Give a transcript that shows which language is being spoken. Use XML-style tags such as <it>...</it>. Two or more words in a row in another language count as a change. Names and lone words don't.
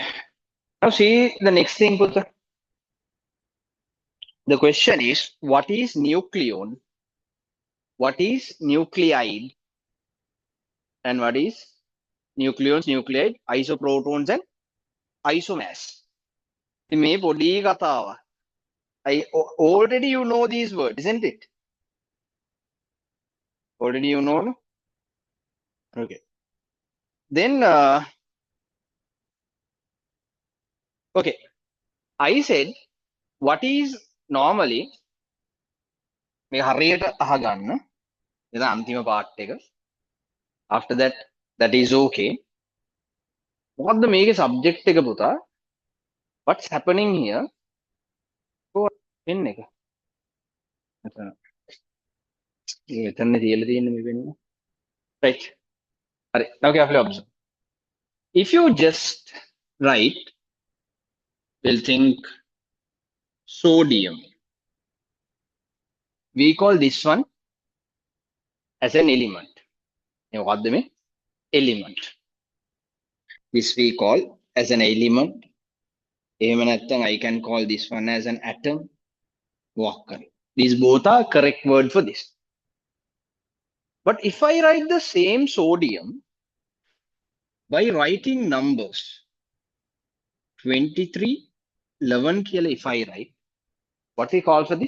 <en>Now see the next thing, Putra. The question is, what is nucleon? What is nuclide? And what is nucleons, nuclide, isoprotons, and isomass?</en> <si>මේ පොඩි කතාව.</si> <en>Already you know these words, isn't it? Already you know? Okay. Then, okay. I said, what is normally,</en> <si>මේ හරියට අහගන්න. එතන අන්තිම part එක.</si> <en>After that, that is okay.</en> <si>මොකද්ද මේකේ subject එක පුතා?</si> <en>What's happening here? pen එක.</en> <si>මෙතන තියලා තියෙන්නේ මේ pen එක.</si> <en>Right. හරි. Now carefully observe. If you just write, we'll think sodium. We call this one as an element.</en> <si>මොකද්ද මේ?</si> <en>Element. This we call as an element.</en> <si>එහෙම නැත්නම්</si> <en>I can call this one as an atom. These both are correct word for this. But if I write the same sodium by writing numbers 23, 11 කියලා if I write, what we call for this?</en>